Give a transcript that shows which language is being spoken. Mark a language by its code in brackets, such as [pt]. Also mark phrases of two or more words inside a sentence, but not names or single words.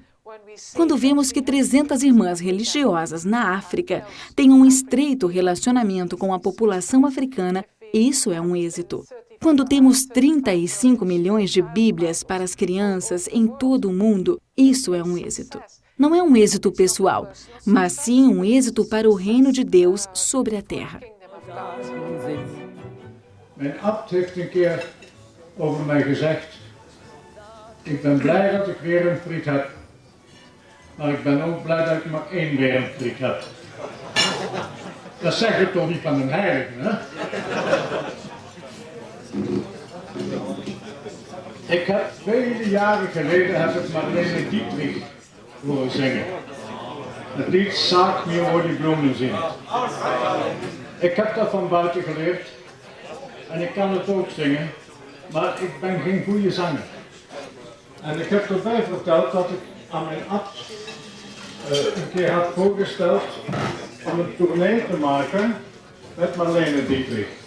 [pt] Quando vemos que 300 irmãs religiosas na África têm um estreito relacionamento com a população africana, isso é um êxito. Quando temos 35 milhões de Bíblias para as crianças em todo o mundo, isso é um êxito. não é um êxito pessoal, mas sim um êxito para o reino de Deus sobre a terra. [nl] Mijn abt heeft een keer over mij gezegd: ik ben blij dat ik werenfried heb, maar ik ben ook blij dat ik maar één werenfried heb. Dat zeg je toch niet van een heilige, hè? Ik heb vele jaren geleden heb ik Marlene Dietrich horen zingen. Het lied Sag mir, wo die Blumen sind. Ik heb dat van buiten geleerd en ik kan het ook zingen, maar ik ben geen goede zanger. En ik heb erbij verteld dat ik aan mijn abt een keer had voorgesteld om een tournee te maken met Marlene Dietrich.